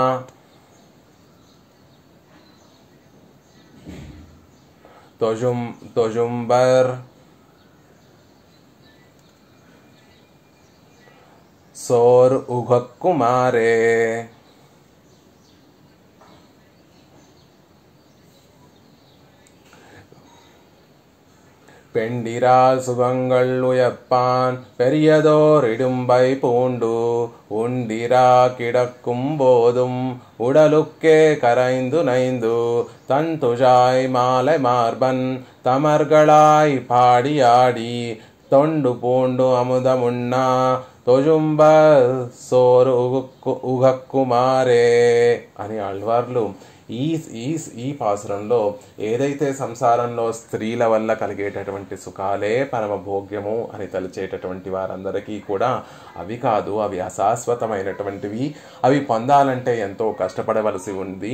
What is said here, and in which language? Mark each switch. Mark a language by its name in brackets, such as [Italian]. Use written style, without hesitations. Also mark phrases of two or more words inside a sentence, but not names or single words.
[Tamil] தொஜும்பர் சோர் உகக்குமாரே பெண்டிரால் சுகங்கள் உயப்பான் பெரியதோர் இடும்பை பூண்டு உண்டிரா கிடக்கும் போதும் உடலுக்கே கரைந்து நைந்து தன் துழாய் மாலை மார்பன் தமர்களாய் பாடியாடி தொண்டு பூண்டு அமுதமுண்ணா தொழும்ப சோறு உகக்குமாரே [Telugu] అని ఆళ్వార్లు ఈ పాసురంలో ఏదైతే సంసారంలో స్త్రీల వల్ల కలిగేటటువంటి సుఖాలే పరమ భోగ్యము అని తలచేటటువంటి వారందరికీ కూడా అవి కాదు, అవి అశాశ్వతమైనటువంటివి, అవి పొందాలంటే ఎంతో కష్టపడవలసి ఉంది.